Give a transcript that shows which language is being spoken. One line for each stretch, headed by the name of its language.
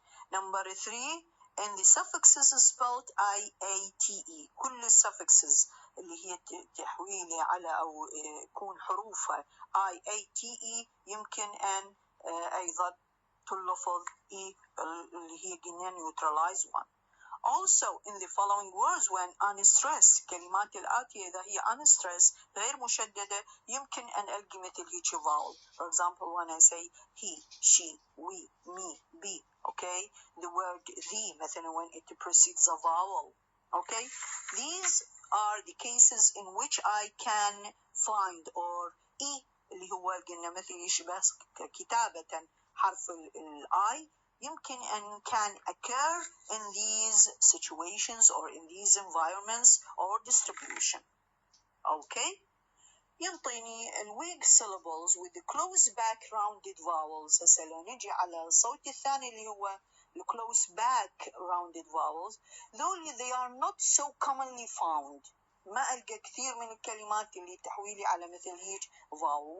English: Number 3 in the suffixes spelled IATE
Arabic: كل الsuffixes اللي هي تحويلي على أو يكون حروفها IATE يمكن أن أيضا تلفظ E اللي هي قلنا
English: neutralized one. Also in the following words when unstressed
Arabic: كلمات الآتية إذا هي unstressed غير مشددة يمكن أن ألقي مثل هيك vowel.
English: For example when I say he, she, we, me, be okay the word the
Arabic: مثلا
English: when it precedes a vowel okay these are the cases in which I can find or E
Arabic: اللي هو قلنا مثل يشبه كتابة حرف الآي يمكن أن
English: can occur in these situations or in these environments or distribution. Okay.
Arabic: ينطيني
English: weak syllables with the close back rounded vowels.
Arabic: هسه لو نجي على الصوت الثاني اللي هو
English: the close back rounded vowels though they are not so commonly found.
Arabic: ما ألقى كثير من الكلمات اللي تحويلي على مثل هيك vowel.